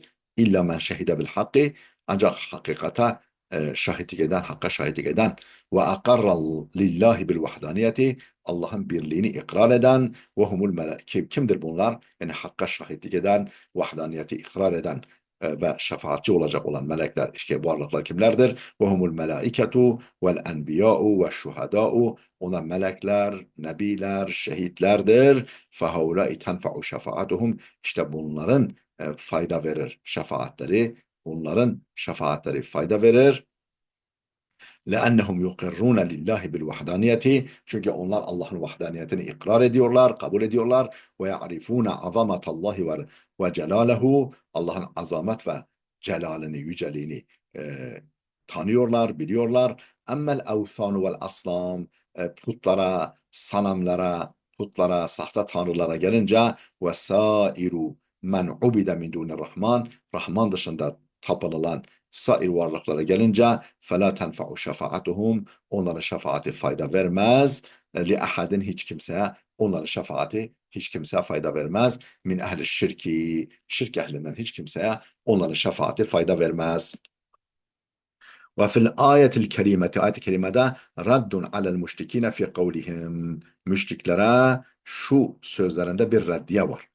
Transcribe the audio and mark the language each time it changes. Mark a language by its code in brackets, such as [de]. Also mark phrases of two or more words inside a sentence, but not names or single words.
[ar] إلا من شهد بالحق, [tr] ancak hakikata şahitlik eden, hakka şahitlik eden [ar] وأقر لله بالوحدانية, [tr] Allah'ın birliğini ikrar eden [ar] وهم الملك, [tr] kimdir bunlar? Yani hakka şahitlik eden, vahdaniyeti ikrar eden ve şefaatçi olacak olan melekler, işte bu varlıklar kimlerdir? [ar] وهم الملائكة والأنبياء والشهداء, [tr] ona melekler, nebiler, şehitlerdir. [ar] فَهَوْلَاءِ تَنْفَعُ شَفَاعَتُهُمْ, [tr] işte bunların fayda verir şefaatleri. Bunların şefaatleri fayda verir. [ar] لَأَنَّهُمْ يُقِرُّونَ لِلّٰهِ بِالْوَحْدَانِيَةِ, [tr] çünkü onlar Allah'ın vahdaniyetini ikrar ediyorlar, kabul ediyorlar. [ar] وَيَعْرِفُونَ عَظَمَةَ اللّٰهِ وَجَلَالَهُ, [tr] Allah'ın azamet ve celalini, yüceliğini tanıyorlar, biliyorlar. [ar] اَمَّا الْاَوْثَانُ وَالْأَصْنَامِ, [tr] putlara, sanamlara, putlara, sahte tanrılara gelince [ar] وَسَائِرُ مَنْ عُبِدَ مِنْ دُونِ الرَّحْمَانِ, [tr] Rahman dışında tapınılan sair varlıklara gelince [ar] فَلَا تَنْفَعُ شَفَاعَتُهُمْ, [tr] onların şefaati fayda vermez. لِأَحَدٍ, hiç kimseye, onların şefaati hiç kimseye fayda vermez. [ar] من أهل الشرك, [tr] şirk ehlinden hiç kimseye onların şefaati fayda vermez. [ar] وفي الآية الكريمة, [tr] ayet-i kerimede [ar] رد على المشركين في قولهم, [tr] müşriklere şu sözlerinde bir reddiye var.